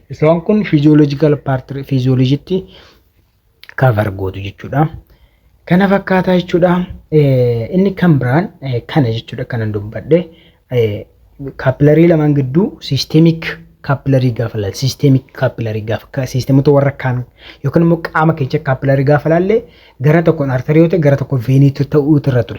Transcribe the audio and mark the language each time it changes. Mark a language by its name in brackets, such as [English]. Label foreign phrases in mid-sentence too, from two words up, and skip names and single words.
[Oromo] Isaan kun [English] physiological part physiology cover [Oromo] gootu jechuudha. Kana fakkaata jechuudha. Inni kan biraan kana jechuudha kanan dubbadhe. Capillary lamaan gidduu [English] systemic capillary [Oromo] gaafa laal [English] systemic capillary [Oromo] gaafa systemota warra kaan yookaan immoo qaama keessa capillary gaafa laalle gara tokkoon arterioota gara tokko veenii ta'uu irra ture.